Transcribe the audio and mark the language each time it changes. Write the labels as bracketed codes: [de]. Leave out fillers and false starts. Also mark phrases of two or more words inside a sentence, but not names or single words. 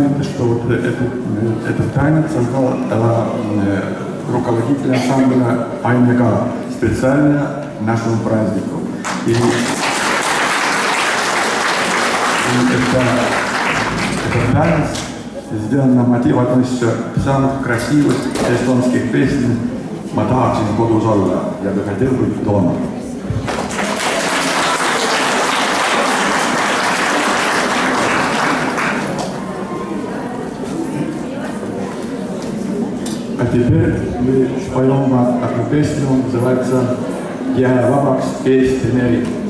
[ru] что вот этот танец создал руководитель ансамбля Айнека специально нашему празднику. И этот танец сделан на мотив, относится к самых красивых эстонских песен «Ma tahaksin kodus olla», «Я бы хотел быть дома». А теперь мы споем вам одну песню, называется «Я вабакс Eesti meri».